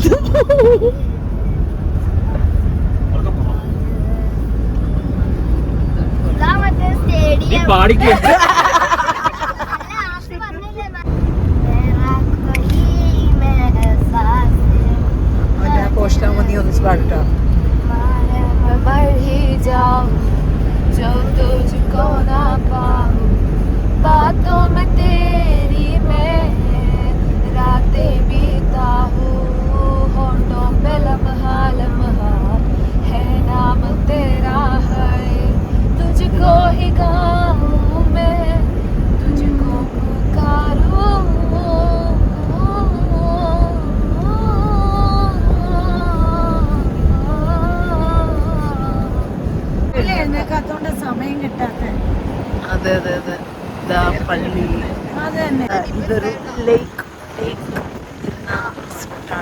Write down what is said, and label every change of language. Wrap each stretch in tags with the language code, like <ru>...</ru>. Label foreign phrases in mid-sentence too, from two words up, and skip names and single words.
<ml>പാടിക്കേ പോസ്റ്റ് ആവുമ്പോ നീ ഒന്നിച്ച് പാടിട്ടോ.</ml> <hi>बढ़ ही जाओ जो तुझको ना पाऊं बातों में तेरी मैं रातें बीता हूँ होठों पे लम्हा लम्हा है नाम तेरा है तुझको ही गाऊं मैं तुझको पुकारूं</hi> <ml>സമയം കിട്ടാത്ത. അതെ അതെ അതെ. ഇതാ പള്ളി. ഇതൊരു ലേക്ക് സ്പോട്ടാണ്.</ml>